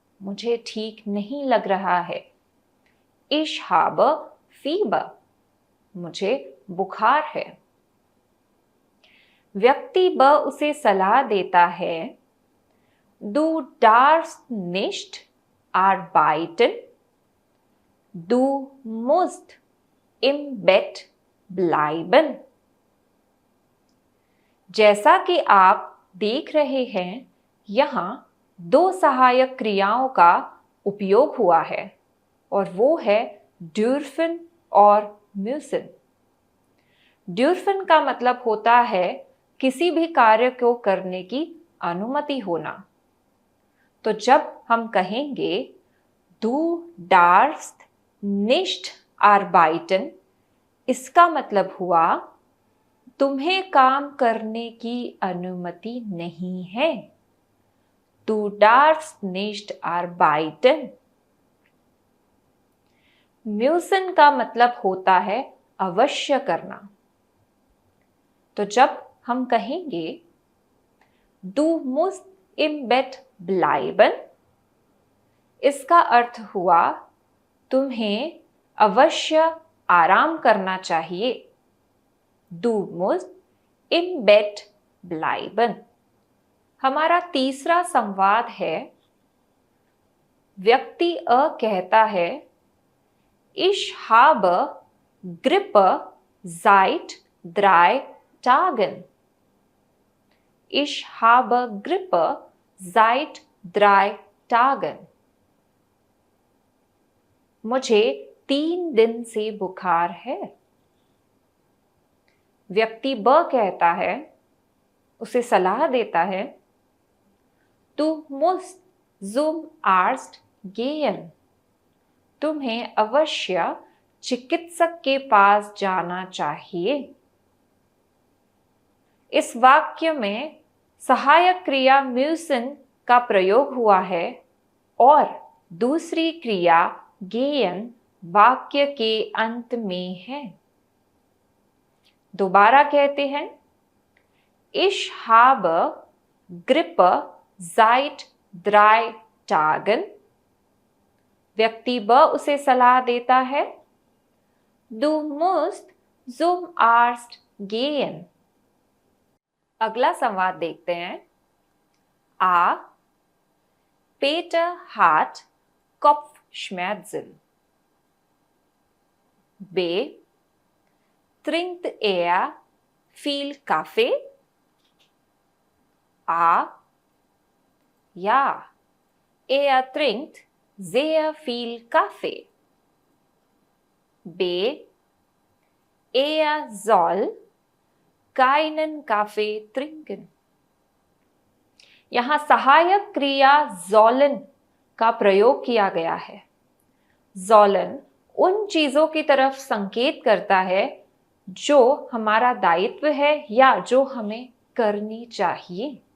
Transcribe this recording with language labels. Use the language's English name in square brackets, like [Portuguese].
[Hindi] मुझे ठीक नहीं लग रहा है। [German] Ich habe Fieber। [Hindi] मुझे बुखार है। व्यक्ति ब उसे सलाह देता है, [German] Du darfst nicht arbeiten। Du musst im Bett bleiben। [Hindi] जैसा कि आप देख रहे हैं, यहाँ दो सहायक क्रियाओं का उपयोग हुआ है और वो है dürfen और müssen। dürfen का मतलब होता है किसी भी कार्य को करने की अनुमति होना। तो जब हम कहेंगे [German] Du darfst nicht arbeiten, [Hindi] इसका मतलब हुआ तुम्हें काम करने की अनुमति नहीं है। [German] Du darfst nicht arbeiten। [Hindi] müssen का मतलब होता है अवश्य करना। तो जब हम कहेंगे [German] Du musst im Bett bleiben, [Hindi] इसका अर्थ हुआ तुम्हें अवश्य आराम करना चाहिए। [German] Du musst im Bett bleiben। [Hindi] हमारा तीसरा संवाद है, व्यक्ति अ कहता है, [German] Ich habe Grippe seit 3 Tagen। Ich habe Grippe seit 3 Tagen। [Hindi] मुझे 3 दिन से बुखार है। व्यक्ति ब कहता है, उसे सलाह देता है, [German] Du musst zum Arzt gehen। [Hindi] तुम्हें अवश्य चिकित्सक के पास जाना चाहिए। इस वाक्य में सहायक क्रिया müssen का प्रयोग हुआ है और दूसरी क्रिया gehen वाक्य के अंत में है। दोबारा कहते हैं, [German] Ich habe Grippe seit drei Tagen? [Hindi] व्यक्ति ब उसे सलाह देता है, [German] Du musst zum Arzt gehen. [Hindi] अगला संवाद देखते हैं। A. [German] Peter hat Kopfschmerzen. B. Trinkt er viel Kaffee? A. Ja, er trinkt sehr viel Kaffee. B. Er soll keinen Kaffee trinken. [Hindi] यहां सहायक क्रिया sollen का प्रयोग किया गया है। sollen उन चीजों की तरफ संकेत करता है जो हमारा दायित्व है या जो हमें करनी चाहिए।